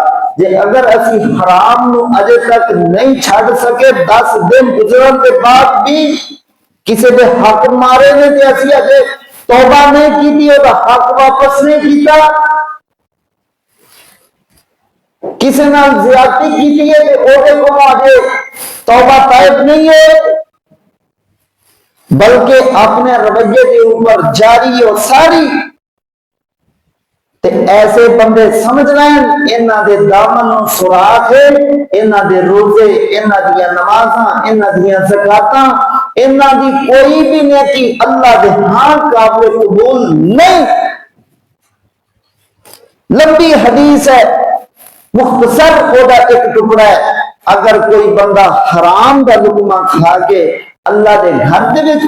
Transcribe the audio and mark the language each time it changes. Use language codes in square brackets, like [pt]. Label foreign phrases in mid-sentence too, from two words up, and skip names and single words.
[pa] جے اگر اسی حرام نو اجے تک نہیں چھڈ سکے، 10 دن گزرن کے بعد بھی کسی دے حق مارے نے تے اسی اجے توبہ نہیں کیتی، وہ حق واپس نہیں کیتا، کسی نال زیادتی کیتی ہے تے او دے کو اجے توبہ طائب نہیں ہے، بلکہ اپنے رویے کے اوپر جاری اور ساری، تے ایسے بندے سمجھ رہے ہیں انہاں دے دامن سوراخ ہے، انہاں دے روزے، انہاں دی نمازاں، انہاں دی زکاتاں، انہاں دی کوئی بھی نیکی اللہ دے ہاں قابل قبول نہیں۔ لمبی حدیث ہے، مختصر خدا ایک ٹکڑا ہے، اگر کوئی بندہ حرام دا لقمہ کھا کے اللہ دے گھر دے وچ